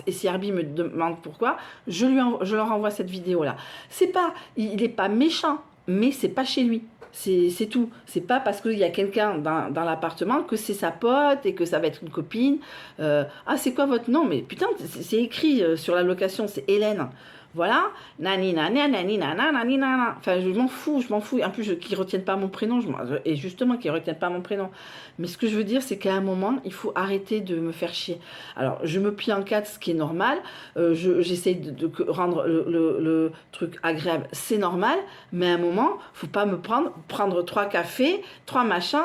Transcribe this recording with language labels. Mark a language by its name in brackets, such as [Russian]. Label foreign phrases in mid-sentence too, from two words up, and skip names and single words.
[French] Et si Herbie me demande pourquoi, je leur envoie cette vidéo-là. C'est pas, il est pas méchant, mais c'est pas chez lui. C'est tout. C'est pas parce qu'il y a quelqu'un dans l'appartement que c'est sa pote et que ça va être une copine. Ah, c'est quoi votre nom? Mais putain, c'est écrit sur la location, c'est Hélène. Voilà, nani nani nani nana nani nana. Enfin, je m'en fous, je m'en fous. En plus, qu'ils retiennent pas mon prénom, et justement qu'ils retiennent pas mon prénom. Mais ce que je veux dire, c'est qu'à un moment, il faut arrêter de me faire chier. Alors, je me plie en quatre, ce qui est normal. J'essaye de rendre le truc agréable, c'est normal. Mais à un moment, faut pas me prendre 3 cafés, 3 machins.